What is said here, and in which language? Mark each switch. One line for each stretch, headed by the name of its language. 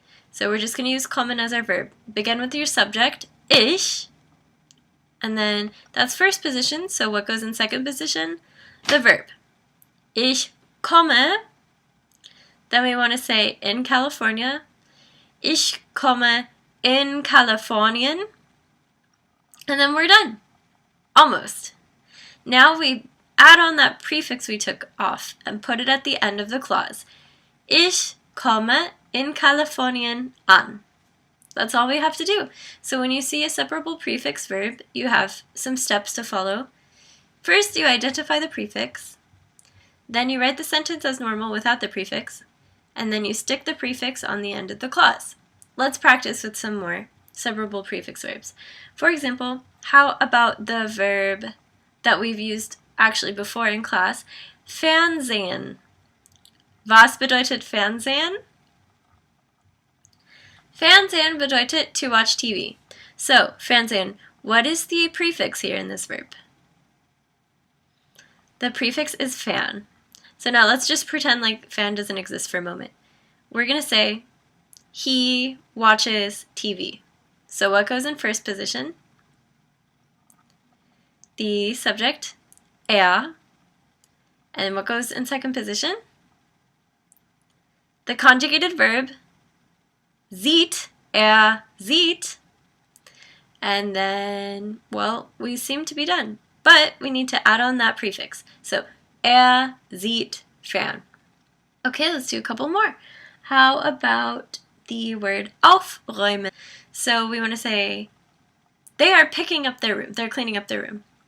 English: So we're just going to use kommen as our verb. Begin with your subject, ich, and then that's first position, so what goes in second position? The verb.
German: Ich komme.
English: Then we want to say in California.
German: Ich komme in Kalifornien.
English: And then we're done. Almost. Now we add on that prefix we took off and put it at the end of the clause.
German: Ich komme in Kalifornien an.
English: That's all we have to do. So when you see a separable prefix verb, you have some steps to follow. First, you identify the prefix. Then you write the sentence as normal without the prefix. And then you stick the prefix on the end of the clause. Let's practice with some more separable prefix verbs. For example, how about the verb that we've used actually before in class, Fernsehen.
German: Was bedeutet Fernsehen? Fernsehen bedeutet
English: to watch TV. So, Fernsehen, what is the prefix here in this verb? The prefix is fan. So now let's just pretend like fan doesn't exist for a moment. We're going to say, he watches TV. So what goes in first position? The subject, er. And what goes in second position? The conjugated verb, sieht, sieht. And then, well, we seem to be done. But we need to add on that prefix. So, sieht fern. Okay, let's do a couple more. How about the word aufräumen? So we want to say, they are picking up their room. They're cleaning up their room.